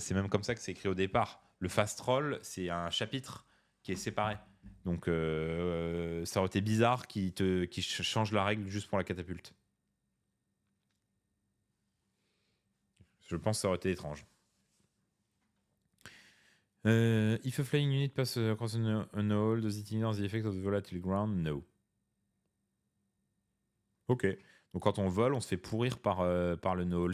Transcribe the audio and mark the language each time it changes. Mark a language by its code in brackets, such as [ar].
[fr] C'est même comme ça que c'est écrit au départ. Le fast roll, c'est un chapitre qui est séparé. Donc, ça aurait été bizarre qu'ils changent la règle juste pour la catapulte. Je pense que ça aurait été étrange. [en] If a flying unit passes across an hole, does it ignore the effect of the volatile ground? No. Ok. [fr] Donc quand on vole, on se fait pourrir par le no-hole.